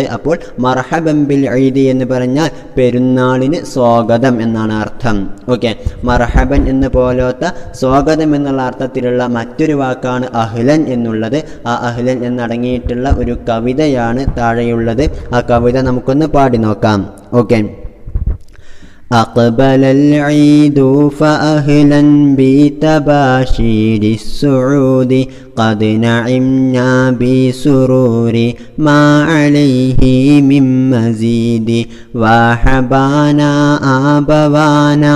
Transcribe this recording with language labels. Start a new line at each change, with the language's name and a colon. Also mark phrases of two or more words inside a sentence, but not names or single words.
Malayalam: അപ്പോൾ
Arabic: مرحبا بالعيد
Malayalam: എന്ന് പറഞ്ഞാൽ പെരുന്നാളിന് സ്വാഗതം എന്നാണ് അർത്ഥം. ഓക്കെ, മർഹബൻ എന്ന് പോലത്തെ സ്വാഗതം എന്നുള്ള അർത്ഥത്തിലുള്ള മറ്റൊരു വാക്കാണ് അഹ്ലൻ എന്നുള്ളത്. ആ അഹ്ലൻ എന്നടങ്ങിയിട്ടുള്ള ഒരു കവിതയാണ് താഴെയുള്ളത്. ആ കവിത നമുക്കൊന്ന് പാടി നോക്കാം. ഓക്കെ.
Arabic: أقبل العيد فأهلا بتباشير السعود قد نعمنا بسرور ما عليه من مزيد وحبانا آبوانا